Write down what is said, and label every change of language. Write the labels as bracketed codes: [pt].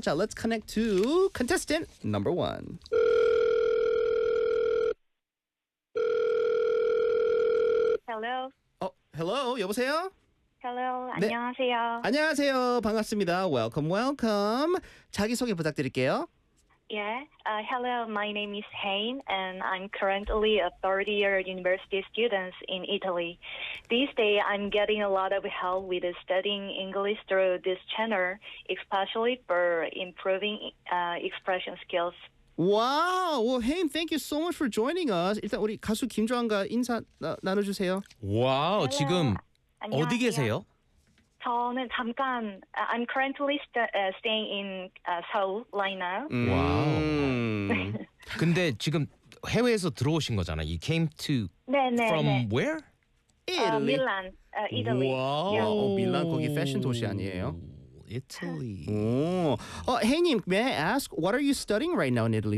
[ko] 자, [en] let's connect to contestant number one. 헬로. [ko] 헬로. 여보세요? 헬로. 안녕하세요. 네. 안녕하세요. 반갑습니다. 웰컴. 웰컴. 자기 소개 부탁드릴게요. [en] Yeah. Hello. My name is Hain and I'm currently a third year university student in Italy. These days I'm getting a lot of help with studying English through this channel, especially for improving expression skills. Wow. Well, Hain, thank you so much for joining us. [ko] 일단 우리 가수 김주환과 인사 나눠주세요. [en] Wow. 지금 [ko] 안녕하세요. 어디 계세요? 저는 잠깐 [en] I'm currently staying in Seoul right now. Wow. [ko] 근데 지금 해외에서 들어오신 거잖아. [en] You came to [ko] 네네, [en] from [ko] 네네. [en] where? Italy. Milan. Italy. Wow. Yeah. [ko] Oh, 밀란 거기 패션 도시 아니에요? [en] Italy. Oh. Oh, hey, Nim, may I ask, what are you studying right now in Italy?